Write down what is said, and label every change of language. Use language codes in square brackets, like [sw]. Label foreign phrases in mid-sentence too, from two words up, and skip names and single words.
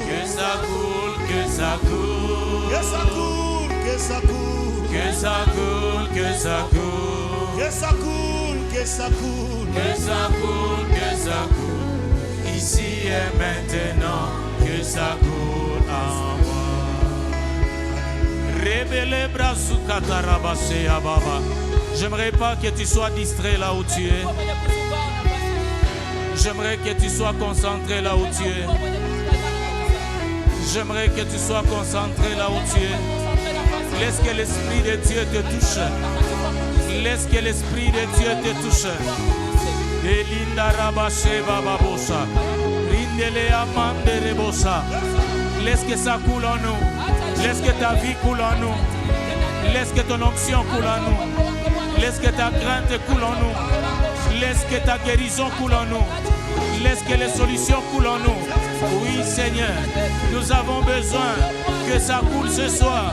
[fr] que ça coule, que ça coule. que ça coule, que ça coule, Que ça coule, que ça coule. que ça coule, que ça coule, Que ça coule, que ça coule. Ici et maintenant, que ça coule en moi. Rebele brazuka tarabase ababa. J'aimerais pas que tu sois distrait là où tu es. J'aimerais que tu sois concentré là où tu es. J'aimerais que tu sois concentré là où tu es. Laisse que l'Esprit de Dieu te touche. Laisse que l'Esprit de Dieu te touche. Elinda rabashe bababosa. Rindele amande rebosa. Laisse que ça coule en nous. Laisse que ta vie coule en nous. Laisse que ton onction coule en nous. Laisse que ta crainte coule en nous. Laisse que ta guérison coule en nous. Laisse que les solutions coulent en nous. Oui, Seigneur, nous avons besoin que ça coule ce soir.